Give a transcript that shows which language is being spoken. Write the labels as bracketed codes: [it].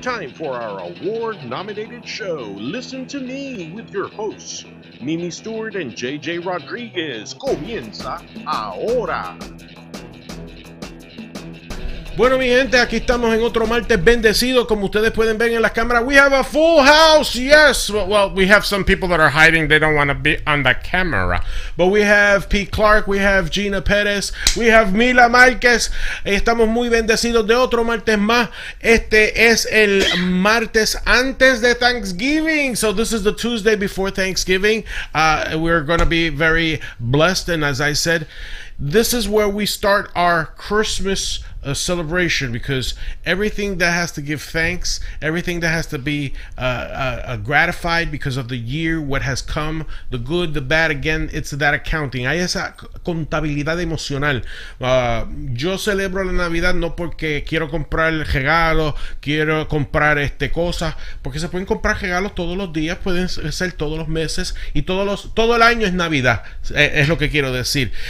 [en] Time for our award-nominated show, Listen to Me, with your hosts, Mimi Stewart and JJ Rodriguez. [es] Comienza ahora. Bueno, mi gente, aquí estamos en otro martes bendecido. Como ustedes pueden ver en la cámara, [en] we have a full house. Yes, well, we have some people that are hiding. They don't want to be on the camera. But we have Clarke, we have Gina Perez, we have Mila Márquez. [es] Estamos muy bendecidos de otro martes más. Este es el martes antes de Thanksgiving. [en] So this is the Tuesday before Thanksgiving. We're going to be very blessed. And as I said, this is where we start our Christmas celebration, because everything that has to give thanks, everything that has to be gratified because of the year, what has come, the good, the bad, again, it's that accounting. [es] Hay esa contabilidad emocional. Yo celebro la Navidad no porque quiero comprar regalos, quiero comprar cosas, porque se pueden comprar regalos todos los días, pueden ser todos los meses y todo el año es Navidad, es lo que quiero decir.